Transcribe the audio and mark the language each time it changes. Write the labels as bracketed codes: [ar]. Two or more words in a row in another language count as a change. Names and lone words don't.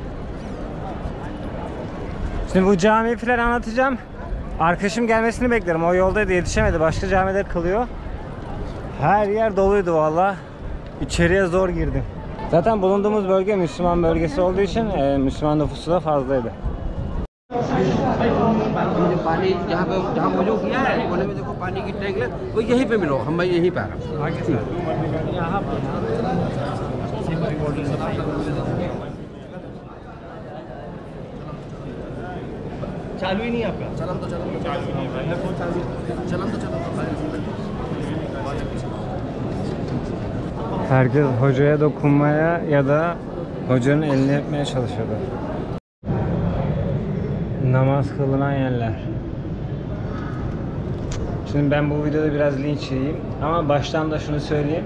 [tr] Şimdi bu camiyi falan anlatacağım. Arkadaşım gelmesini beklerim. O yoldaydı, yetişemedi. Başka camide kılıyor. Her yer doluydu valla. İçeriye zor girdim. Zaten bulunduğumuz bölge Müslüman bölgesi olduğu için Müslüman nüfusu da fazlaydı. चालू ही नहीं आपका चलन तो चलो चलन तो चलो Herkes hocaya dokunmaya ya da hocanın elini öpmeye çalışıyordu. Namaz kılınan yerler. Şimdi ben bu videoda biraz linç yiyeyim ama baştan da şunu söyleyeyim.